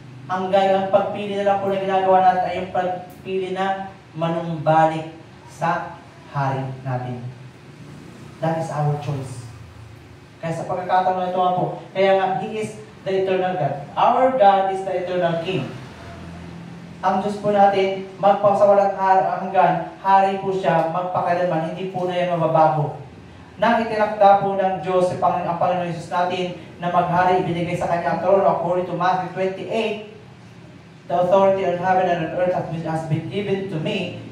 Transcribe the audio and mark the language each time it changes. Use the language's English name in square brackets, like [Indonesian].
[Filipino] Ang pagpili na lang po na ginagawa natin ay yung pagpili na manumbalik sa hari natin. [English] That is our choice. [Filipino] Kaya sa pagkakataon na ito nga po, kaya nga, [English] He is the eternal God. Our God is the eternal King. [Filipino] Ang Diyos po natin, magpasawalang hanggan, hari po siya, magpakailanman, hindi po na yan mababago. Nang itinakda po ng Diyos ang Panginoon Jesus natin na maghari, ibinigay sa Kanya ang trono [English] according to Matthew 28, the authority on heaven and on earth has been given to me.